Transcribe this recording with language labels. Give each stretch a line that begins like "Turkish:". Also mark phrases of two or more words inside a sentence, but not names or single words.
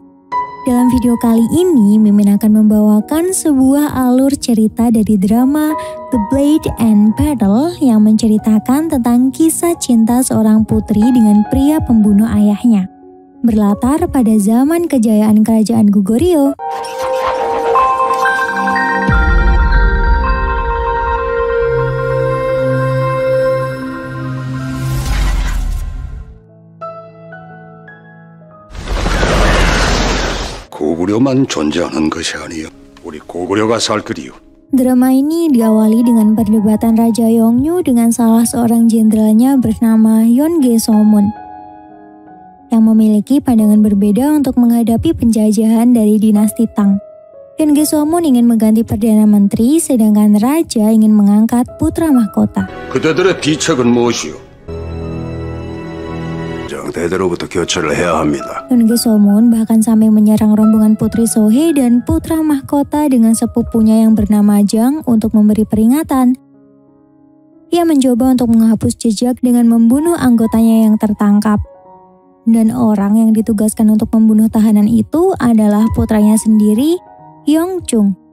Indonesian: Dalam video kali ini, Mimin akan membawakan sebuah alur cerita dari drama The Blade and Battle yang menceritakan tentang kisah cinta seorang putri dengan pria pembunuh ayahnya. Berlatar pada zaman kejayaan kerajaan Goguryeo.
Korean: 고구려만 존재하는 것이 아니요. 우리 고구려가 살 거리요.
Indonesian: Drama ini diawali dengan perdebatan Raja Yongnu dengan salah seorang jenderalnya bernama Yeonge Somun yang memiliki pandangan berbeda untuk menghadapi penjajahan dari dinasti Tang. Yeonge Somun ingin mengganti Perdana Menteri, sedangkan Raja ingin mengangkat putra mahkota.
Korean: 그대들의 비책은 무엇이요? 대대로부터 교체를 해야 합니다.
Indonesian: Yeonge Somun bahkan sampai menyerang rombongan Putri Sohae dan putra mahkota dengan sepupunya yang bernama Jang untuk memberi peringatan. Ia mencoba untuk menghapus jejak dengan membunuh anggotanya yang tertangkap. Dan orang yang ditugaskan untuk membunuh tahanan itu adalah putranya sendiri, Yeongchung.